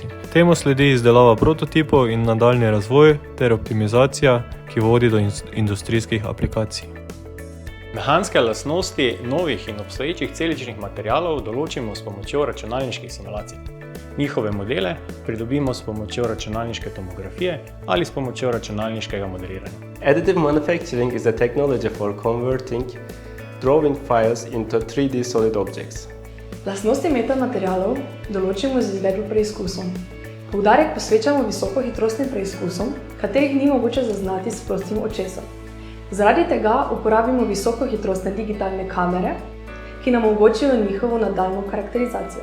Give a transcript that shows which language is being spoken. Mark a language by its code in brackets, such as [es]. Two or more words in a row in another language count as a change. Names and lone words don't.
[sl] Temu sledi izdelava prototipov in nadaljnji razvoj ter optimizacija, ki vodi do industrijskih aplikacij. Mehanske lastnosti novih in obstoječih celičnih materialov določimo s pomočjo računalniških simulacij. Njihove modele pridobimo s pomočjo računalniške tomografije ali s pomočjo računalniškega modeliranja. [en] Additive manufacturing is a technology for converting drawing files into 3D solid objects. [sl] Lastnosti metamaterialov določimo z izvedbo preizkusov. Poudarek posvečamo visokohitrostnim preizkusom, katerih ni mogoče zaznati s prostim očesom. Zaradi tega uporabimo visokohitrostne digitalne kamere, ki nam omogočijo njihovo nadaljnjo karakterizacijo.